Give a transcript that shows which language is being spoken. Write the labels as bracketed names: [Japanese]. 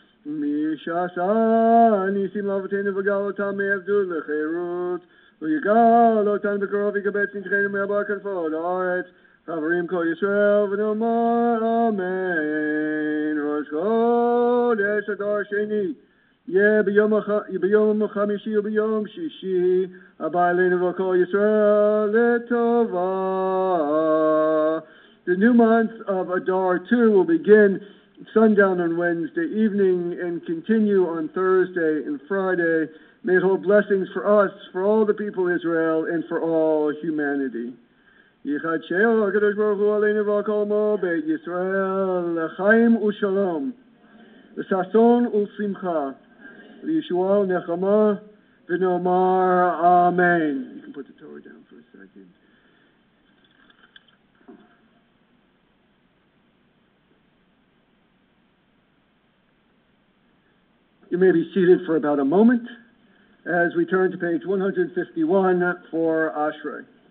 [Hebrew] מי שעשה ניסים לאבותינו וגאל אותם מעבדות לחירות, ויגאל אותנו בקרוב יקבץ נדחנו מארבע כנפות הארץ, חברים כל ישראל ונאמר אמן. ראש חודש אדר שני, יהיה ביום חמישי וביום שישי, הבא עלינו וכל ישראל לטובה. [English] The new month of Adar 2 will begin sundown on Wednesday evening and continue on Thursday and Friday. May it hold blessings for us, for all the people of Israel, and for all humanity. [Hebrew] יחדשהו הקדוש ברוך הוא עלינו ועל כל עמו בית ישראל לחיים ושלום, לששון ולשמחה, לישועה ולנחמה, ונאמר Amen. [English] You can put the Torah down for a second. You may be seated for about a moment as we turn to page 151 for Ashrei.